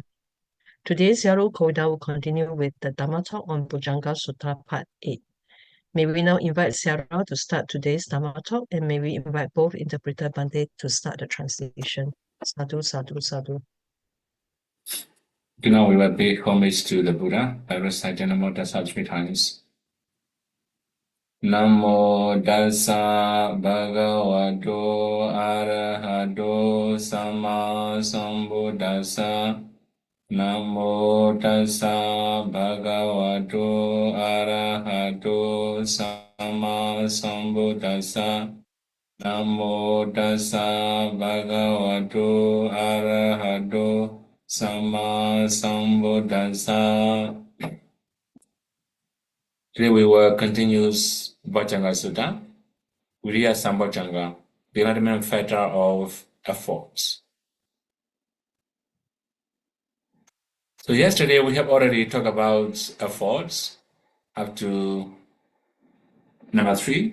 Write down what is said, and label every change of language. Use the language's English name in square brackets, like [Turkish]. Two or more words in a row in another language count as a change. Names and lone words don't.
[English] Today, Venerable Kovida will continue with the Dharma talk on Bojjhanga Sutta Part 8. May we now invite Sarah to start today's Dharma talk, and may we invite both interpreter Bande to start the translation. Sadhu. Okay, now we will pay homage to the Buddha by reciting Namo Tassa 3 times. [Pali] Namo Tassa Bhagavato Arahato Sama Sambuddhassa. Namo Tassa Bhagavato Arahato Sama Sambuddhassa. Namo Tassa Bhagavato Arahato Sama Sambuddhassa. [English] Today we will continue Bojjhanga Sutta, Viriya Sambojjhanga, the enlightenment factor of efforts. So yesterday we have already talked about efforts up to number 3.